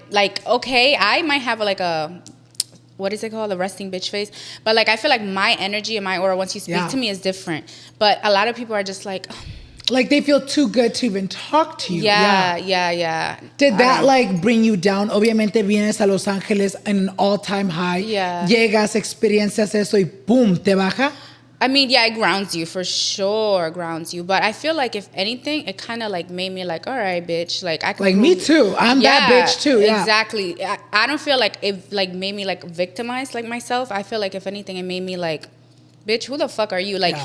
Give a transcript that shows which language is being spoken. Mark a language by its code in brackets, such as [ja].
[en] Like, okay, I might have like a, what is it called? The resting bitch face. But like, I feel like my energy and my aura once you speak to me is different. But a lot of people are just like, Like they feel too good to even talk to you. Yeah. Did that like bring you down? [es] Obviamente vienes a Los Angeles [en] in an all-time high. Yeah. [es] Llegas, experiencias eso y boom, te baja. [en] I mean, yeah, it grounds you for sure, grounds you. But I feel like if anything, it kind of like made me like, all right, bitch, like I can. Like me too. I'm that bitch too. Yeah, exactly. I don't feel like it like made me like victimized like myself. I feel like if anything, it made me like, bitch, who the fuck are you?